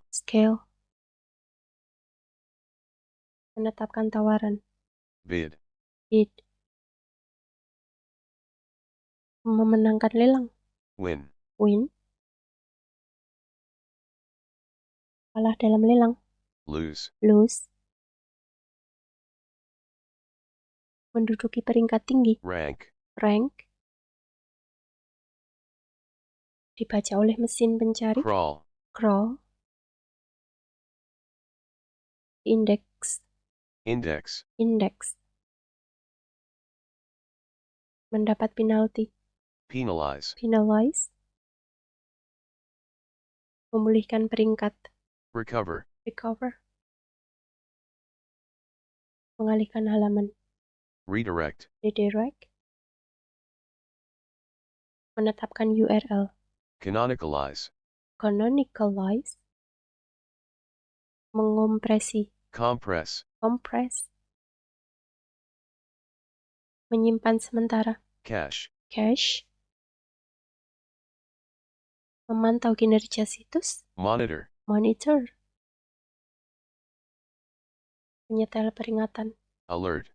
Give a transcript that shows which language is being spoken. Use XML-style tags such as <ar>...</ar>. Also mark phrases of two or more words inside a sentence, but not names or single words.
<id>Scale. Menetapkan tawaran. Bid. Bid. Memenangkan lelang. Win. Win. Kalah dalam lelang. Lose. Lose. Menduduki peringkat tinggi. Rank. Rank. Dibaca oleh mesin pencari. Crawl.</id> <en>Crawl. Index. Index.</en> <id>Index. Mendapat penalti. Penalize. Penalize. Memulihkan peringkat. Recover. Recover. Mengalihkan halaman. Redirect. Redirect. Menetapkan URL. Canonicalize. Canonicalize. Mengompresi. Compress. Compress. Menyimpan sementara. Cache. Cache. Memantau kinerja situs. Monitor. Monitor. menyetel peringatan, alert,</id>